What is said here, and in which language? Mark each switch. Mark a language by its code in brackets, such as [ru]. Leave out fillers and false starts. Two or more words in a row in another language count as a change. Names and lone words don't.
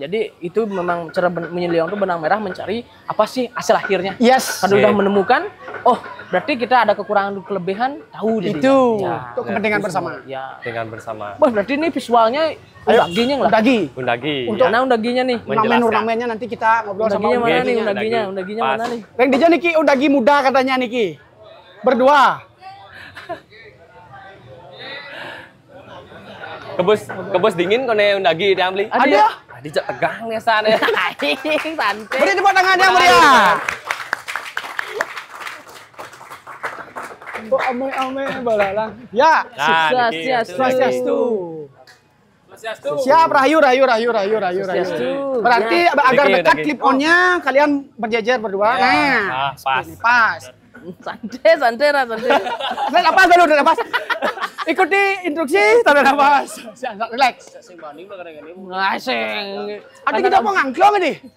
[id] Jadi itu memang cara menyeliang itu benang merah mencari apa sih hasil akhirnya. Yes. Kalau sudah menemukan, berarti kita ada kekurangan kelebihan, tahu jadi. Itu kepentingan bersama. Ya. Kepentingan bersama. Wah, berarti ini visualnya undaginya lah. Undagi. Untuk undaginya nih. Ornamennya nanti kita ngobrol sama undaginya mana nih? [ban] Reng Dija Niki [id] undagi muda katanya Niki. Berdua. [ban] Kebus dingin kone undagi dia beli. [id] Ada. Dijak tegang ya sana. Santai. Beri tepuk tangannya meriah. Ame balalang. Ya. [ban] Swastiastu. Siap rahayu. [id] Berarti agar dekat [en] clip on-nya [id] kalian berjejer berdua. Nah, pas. Santai. Napas dulu, napas. Ikuti instruksi, tarik napas. Relax. Ada kita mau ngangklong ini.